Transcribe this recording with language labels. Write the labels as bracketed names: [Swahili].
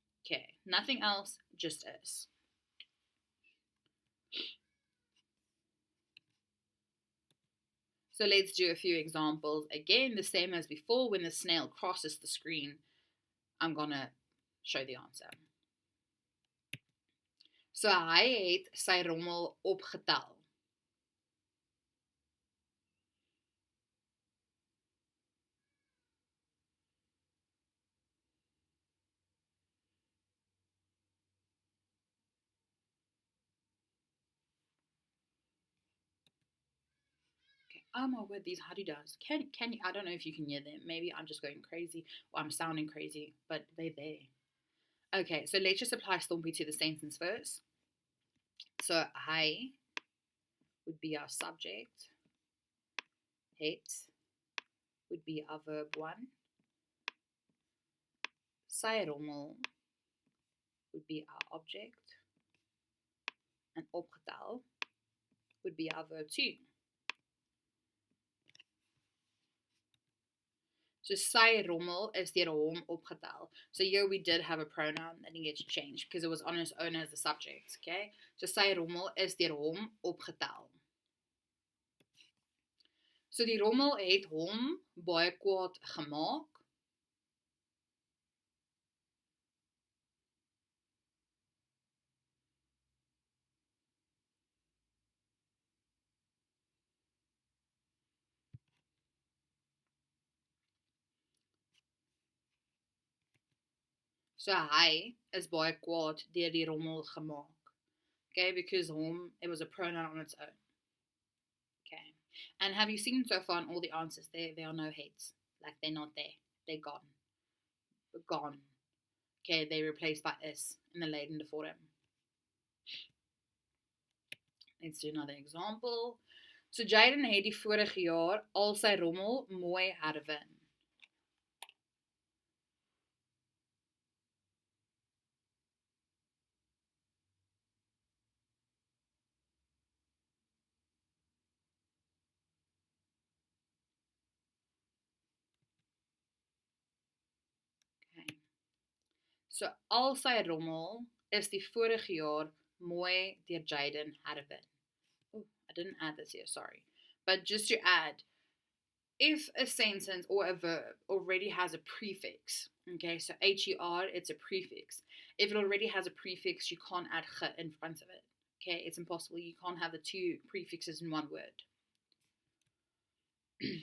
[English] Okay, nothing else, just is. So let's do a few examples. Again, the same as before. When the snail crosses the screen, I'm going to show the answer. [Afrikaans] So hy het sy rommel opgetel. [English] Oh my word, these huddy-does. Can you, I don't know if you can hear them. Maybe I'm just going crazy or I'm sounding crazy, but they're there. Okay, so let's just apply Stompie to the sentence first. So hy would be our subject. Het would be our verb one. Sy rommel would be our object. And opgetel would be our verb two. [Afrikaans] So sy rommel is deur hom opgetel. [English] So here we did have a pronoun that gets changed because it was on its own as the subject. Okay? [Afrikaans] So sy rommel is deur hom opgetel. So die rommel het hom baie kwaad gemaak. So hy is baie kwaad deur die rommel gemaak. [English] Okay, because hom, it was a pronoun on its own. Okay. And have you seen so far in all the answers, there are no hets. Like, they're not there. They're gone. Gone. Okay, they're replaced by is in the Lydende Vorm. Let's do another example. [Afrikaans] So Jaden het die vorige jaar al sy rommel mooi herwin. So al sy rommel is die vorige jaar mooi deur Jaden herwin. [English] Oh, I didn't add this here, sorry. But just to add, if a sentence or a verb already has a prefix, okay, so HER, it's a prefix. If it already has a prefix, you can't add ge in front of it. Okay, it's impossible. You can't have the two prefixes in one word.